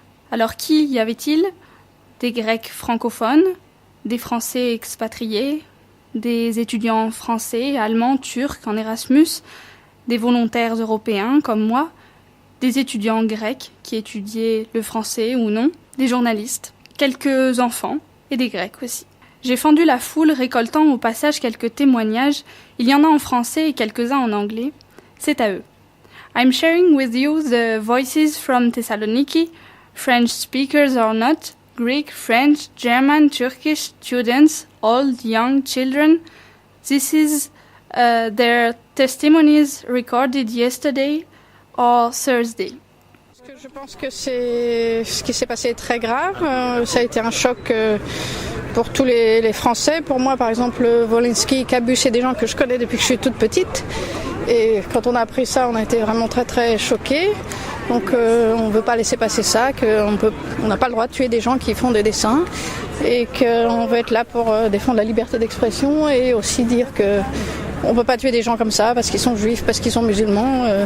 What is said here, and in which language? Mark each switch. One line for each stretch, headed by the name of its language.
French: Alors qui y avait-il ? Des Grecs francophones, des Français expatriés, des étudiants français, allemands, turcs en Erasmus, des volontaires européens comme moi, des étudiants grecs qui étudiaient le français ou non, des journalistes, quelques enfants et des Grecs aussi. J'ai fendu la foule récoltant au passage quelques témoignages, il y en a en français et quelques-uns en anglais. C'est à eux.
English: I'm sharing with you the voices from Thessaloniki, French speakers or not, Greek, French, German, Turkish students, old, young, children. This is their testimonies recorded yesterday or Thursday.
French: Je pense que ce qui s'est passé est très grave. Ça a été un choc pour tous les Français. Pour moi, par exemple, Wolinski, Cabu, c'est des gens que je connais depuis que je suis toute petite. Et quand on a appris ça, on a été vraiment très très choqués. Donc on ne veut pas laisser passer ça, qu'on n'a pas le droit de tuer des gens qui font des dessins et qu'on veut être là pour défendre la liberté d'expression et aussi dire qu'on ne peut pas tuer des gens comme ça parce qu'ils sont juifs, parce qu'ils sont musulmans.